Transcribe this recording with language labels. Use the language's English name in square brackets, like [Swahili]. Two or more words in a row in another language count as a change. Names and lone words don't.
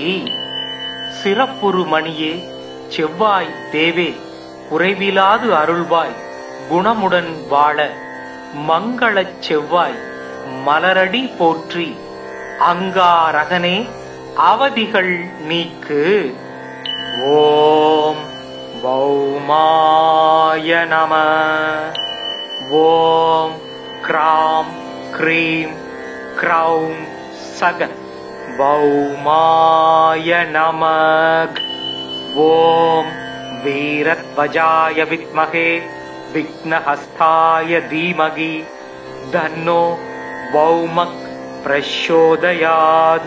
[Tamil] சிறப்புறு மணியே செவ்வாய் தேவே குறைவிலாது அருள்வாய் குணமுடன் வாழ மங்களச் செவ்வாய் மலரடி போற்றி. அங்காரகனே அவதிகள் நீக்கு. [Sanskrit] ओं भौमाय नम. ओं क्रां क्रीं क्रौं सग भौमाय नमः। ॐ वीरध्वजाय विद्महे विघ्नहस्ताय धीमहि तन्नो भौमः प्रचोदयात्।